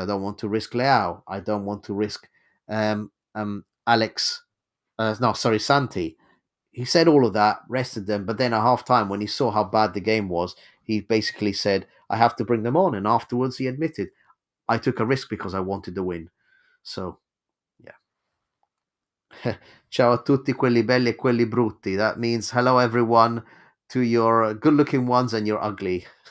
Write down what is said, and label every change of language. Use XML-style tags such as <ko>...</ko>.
<en>I don't want to risk Leao. I don't want to risk Santi. He said all of that, rested them, but then at half-time, when he saw how bad the game was, he basically said, I have to bring them on. And afterwards, he admitted, I took a risk because I wanted to win. So, yeah.</en> <it>Ciao a tutti quelli belli e quelli brutti.</it> <en>That means hello, everyone, to your good-looking ones and your ugly.</en>